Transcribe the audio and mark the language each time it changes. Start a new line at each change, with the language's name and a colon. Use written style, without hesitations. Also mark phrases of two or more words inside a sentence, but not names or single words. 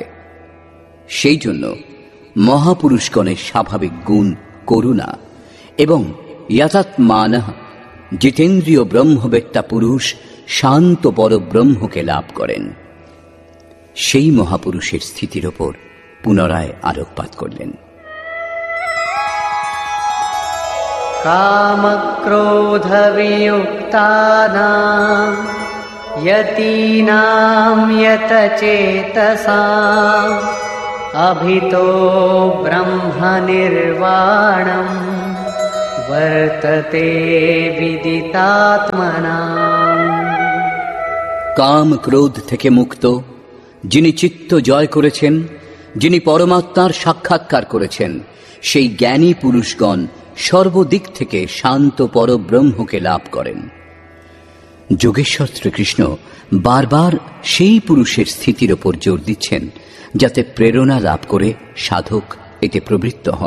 Bangla: সেই জন্য মহাপুরুষগণের স্বাভাবিক গুণ করুণা এবং যথাত্মানঃ, জিতেন্দ্রীয় ব্রহ্মবেত্তা পুরুষ শান্ত পরব্রহ্মকে লাভ করেন। সেই মহাপুরুষের স্থিতির ওপর পুনরায় আলোকপাত করলেন। কামক্রোধ বিযুক্তানাং
Sanskrit: यतीनां यतचेतसाम् अभितो ब्रह्मनिर्वाणं वर्तते विदितात्मनाम्।
Bangla: কাম ক্রোধ থেকে মুক্ত, যিনি চিত্ত জয় করেছেন, যিনি পরমাত্মার সাক্ষাৎকার করেছেন, সেই জ্ঞানী পুরুষগণ সর্বদিক থেকে শান্ত পরব্রহ্মকে লাভ করেন। যোগেশ্বর শ্রীকৃষ্ণ বারবার সেই পুরুষের স্থিতির ওপর জোর দিচ্ছেন, যাতে প্রেরণা লাভ করে সাধক এতে প্রবৃত্ত হন।